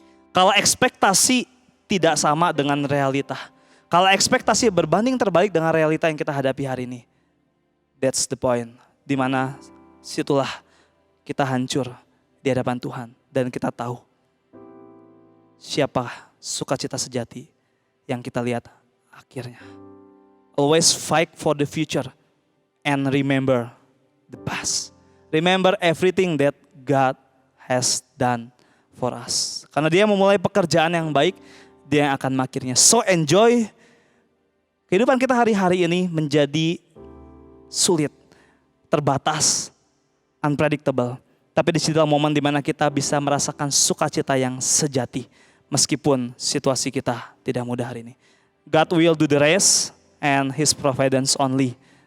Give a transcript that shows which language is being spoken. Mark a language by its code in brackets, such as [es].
[id] Kalau ekspektasi tidak sama dengan realita, kalau ekspektasi berbanding terbalik dengan realita yang kita hadapi hari ini, [en] that's the point. [id] Dimana situlah kita hancur di hadapan Tuhan dan kita tahu siapa sukacita sejati yang kita lihat akhirnya. [en] Always fight for the future and remember the past. Remember everything that God has done for us. [id] Karena dia memulai pekerjaan yang baik, dia yang akan mengakhirinya. [en] So enjoy. [id] Kehidupan kita hari-hari ini menjadi sulit, terbatas, unpredictable. Tapi di sinilah momen di mana kita bisa merasakan sukacita yang sejati. Meskipun situasi kita tidak mudah hari ini. [en] God will do the rest and His providence only.